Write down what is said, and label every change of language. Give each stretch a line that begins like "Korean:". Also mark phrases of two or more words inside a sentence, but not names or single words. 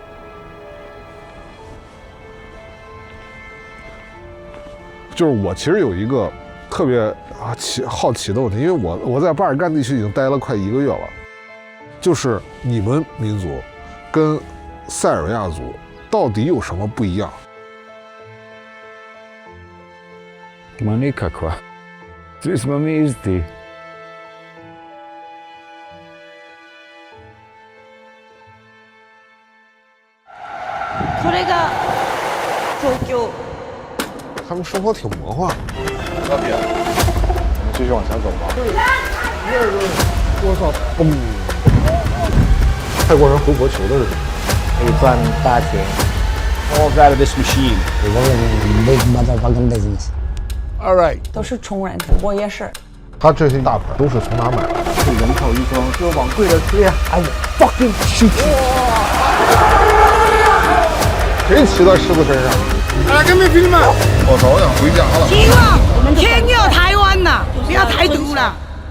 Chinese: 就是我其实有一个特别好奇的问题，因为我在巴尔干地区已经待了快1个月了，就是你们民族跟塞尔维亚族到底有什么不一样？
Serbian: Ma nikakva. Svi smo mi isti.
Chinese: 他们生活挺魔幻。那边，我们继续往前走吧。我操！嘣！泰国人回国求的是什么？可以赚大钱。
English: All out of this machine. Big motherfucking business。 All right.
Chinese: 都是穷人，我也是。他这些大牌都是从哪买的？是人头一双，就往贵了吹啊！哎呀 ，
English: fucking shit！
Chinese: 谁骑在狮子身上？哎，跟没兄弟们，我早想回家了。希望天佑台湾呐，不要台独了。